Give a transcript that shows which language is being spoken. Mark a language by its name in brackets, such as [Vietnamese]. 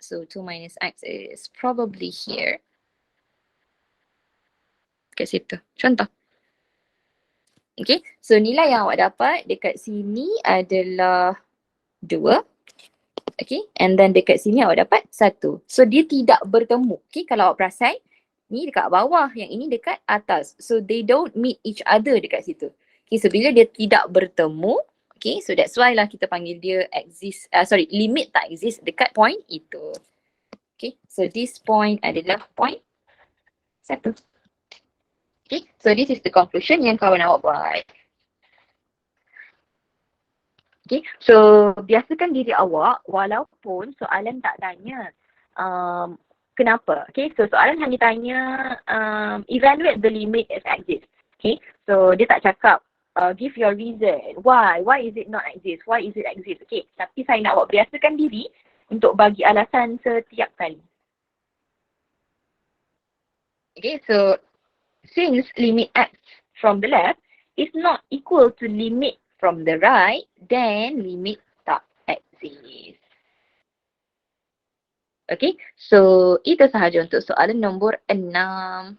[English] So 2 minus x is probably here. [Malay] Kat situ. Contoh. [English] Okay, so [Malay] nilai yang awak dapat dekat sini adalah 2. [English] Okay, and then [Malay] dekat sini awak dapat 1. So dia tidak bertemu. Okay, kalau awak perasan, ni dekat bawah, yang ini dekat atas. So [English] they don't meet each other [Malay] dekat situ. Okay, so bila dia tidak bertemu, [English] Okay, so that's why [Malay] lah kita panggil dia limit tak exist dekat point itu. [English] Okay, so this point [Malay] adalah [English] point 1. Okay, so this is the conclusion [Malay] yang kawan awak buat. [English] Okay, so [Malay] biasakan diri awak walaupun soalan tak tanya kenapa. [English] Okay, so [Malay] soalan hanya tanya [English] evaluate the limit as exist. Okay, so [Malay] dia tak cakap [English] give your reason. Why is it not exist? Why is it exist? [Malay] Okay, tapi saya nak awak biasakan diri untuk bagi alasan setiap kali. [English] Okay, so since limit x from the left is not equal to limit from the right, then limit [Malay] tak [English] exist. Okay, so [Malay] itu sahaja untuk soalan nombor 6.